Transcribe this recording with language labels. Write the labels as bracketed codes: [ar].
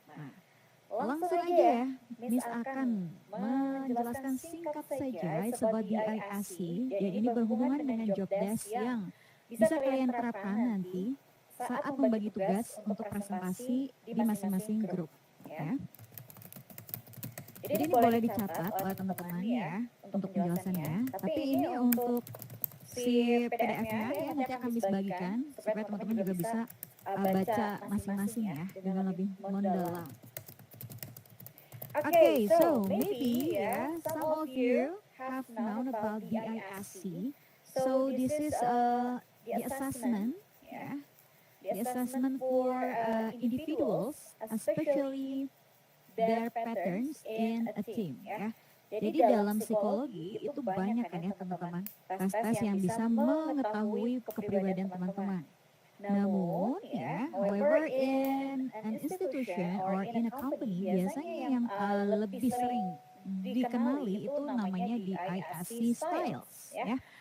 [id] Nah, langsung aja ya, Miss akan menjelaskan singkat saja sobat BIAC dan ini berhubungan dengan job desk yang bisa kalian terapkan nanti saat membagi tugas untuk presentasi di masing-masing grup ya. Jadi ini boleh dicatat oleh teman-teman ya untuk penjelasannya. Tapi ini untuk si PDF-nya ya nanti akan Miss bagikan supaya teman-teman juga bisa baca masing-masing ya dengan lebih mendalam. [en] Okay, so maybe some of you have known about BISC. So this is the assessment, the assessment for individuals, especially their patterns in a team. [id] Jadi dalam psikologi itu banyak kan ya teman-teman, tes-tes yang bisa mengetahui kepribadian teman-teman. Namun ya, [en] however in an institution or in a company [id] biasanya yang lebih sering dikenali itu namanya di ISC styles ya.